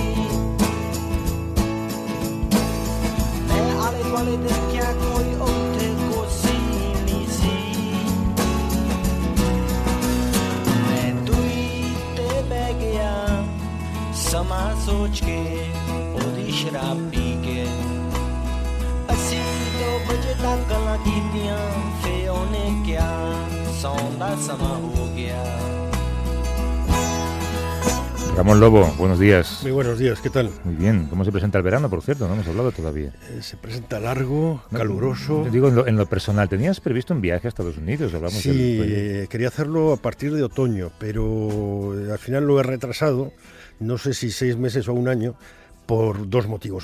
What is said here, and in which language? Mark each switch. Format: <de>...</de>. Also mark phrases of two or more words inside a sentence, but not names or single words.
<pa>ਮੈਂ ਆਲੇ ਦੁਆਲੇ ਦੇਖਿਆ ਕੋਈ ਉੱਥੇ ਕੁਰਸੀ ਨਹੀਂ ਸੀ ਮੈਂ ਦੂਰੀ ਤੇ ਬਹਿ ਗਿਆ ਸਮਾਂ ਸੋਚ ਕੇ ਉਹਦੀ ਸ਼ਰਾਬ ਪੀ ਕੇ ਅਸੀਂ 2 ਵਜੇ ਤੱਕ ਗੱਲਾਂ ਕੀਤੀਆਂ ਫੇ ਉਹਨੇ ਕਿਹਾ ਸੌਣ ਦਾ ਸਮਾਂ ਹੋ ਗਿਆ</pa> <es>Ramón Lobo, buenos días. Muy buenos días, ¿qué tal? Muy bien. ¿Cómo se presenta el verano, por cierto? No hemos hablado todavía. Se presenta largo, caluroso. Digo, en lo personal, ¿tenías previsto un viaje a Estados Unidos? Hablamos sí, quería hacerlo a partir de otoño, pero al final lo he retrasado, no sé si 6 meses o un año, por 2 motivos.</es>